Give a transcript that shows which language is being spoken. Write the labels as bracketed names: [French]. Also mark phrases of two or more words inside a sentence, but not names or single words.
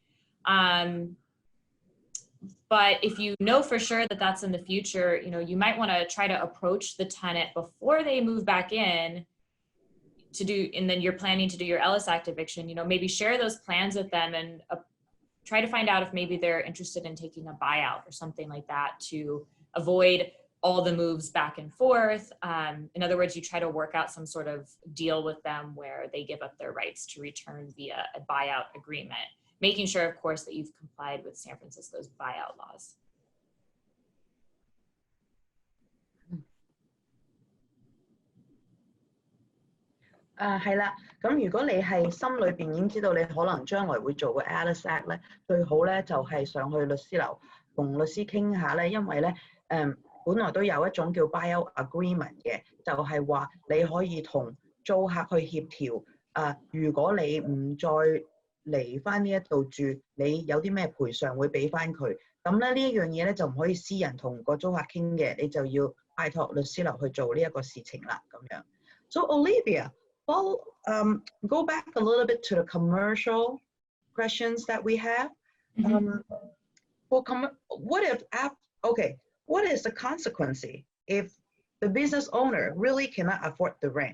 [English] But if you know for sure that that's in the future, you might want to try to approach the tenant before they move back in to do, and then you're planning to do your Ellis Act eviction, maybe share those plans with them and try to find out if maybe they're interested in taking a buyout or something like that to avoid all the moves back and forth. In other words, you try to work out some sort of deal with them where they give up their rights to return via a buyout agreement, making sure, of course, that you've complied with San Francisco's buyout laws. [Cantonese] Ah, 係啦，咁如果你係心裏邊已經知道你可能將來會做個 Ellis Act 咧，最好咧就係上去律師樓同律師傾下咧，因為咧本來都有一種叫 [English] buyout agreement [Cantonese] 嘅，就係話你可以同租客去協調，如果你唔再嚟翻呢一度住，你有啲咩賠償會俾翻佢。咁咧呢一樣嘢咧就唔可以私人同個租客傾嘅，你就要拜託律師樓去做呢一個事情啦咁樣。 [English] So Olivia, well, go back a little bit to the commercial questions that we have. What if, okay, what is the consequence if the business owner really cannot afford the rent?